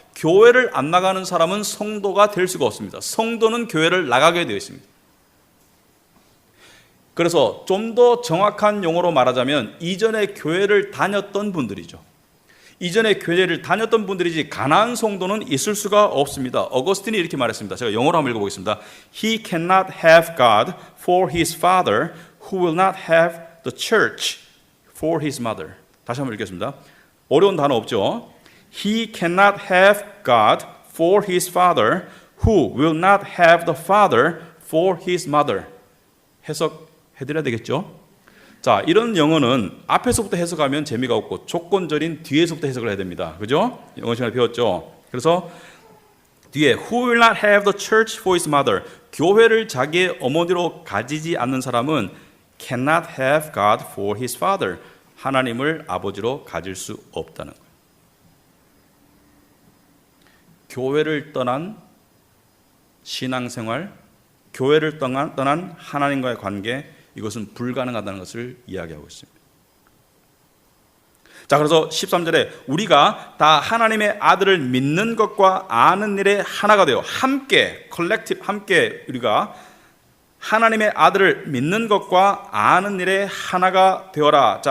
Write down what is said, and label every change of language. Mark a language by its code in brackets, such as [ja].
[ko] 교회를 안 나가는 사람은 성도가 될 수가 없습니다. 성도는 교회를 나가게 되어 있습니다. 그래서 좀 더 정확한 용어로 말하자면 이전에 교회를 다녔던 분들이죠. 이전에 교회를 다녔던 분들이지 가나안 성도는 있을 수가 없습니다. 어거스틴이 이렇게 말했습니다. 제가 영어로 한번 읽어보겠습니다. [en] He cannot have God for his father who will not have the church for his mother. [ko] 다시 한번 읽겠습니다. 어려운 단어 없죠? [en] He cannot have God for his father who will not have the father for his mother. [ko] 해석해드려야 되겠죠? 자, 이런 영어는 앞에서부터 해석하면 재미가 없고 조건절인 뒤에서부터 해석을 해야 됩니다. 그죠? 영어 시간에 배웠죠? 그래서 뒤에 [en] who will not have the church for his mother, [ko] 교회를 자기의 어머니로 가지지 않는 사람은 [en] cannot have God for his father, [ko] 하나님을 아버지로 가질 수 없다는 거예요. 교회를 떠난 신앙생활, 교회를 떠난 하나님과의 관계, 이것은 불가능하다는 것을 이야기하고 있습니다. 자, 그래서 13절에 우리가 다 하나님의 아들을 믿는 것과 아는 일에 하나가 되어 함께, 컬렉티브, 함께 우리가 하나님의 아들을 믿는 것과 아는 일에 하나가 되어라.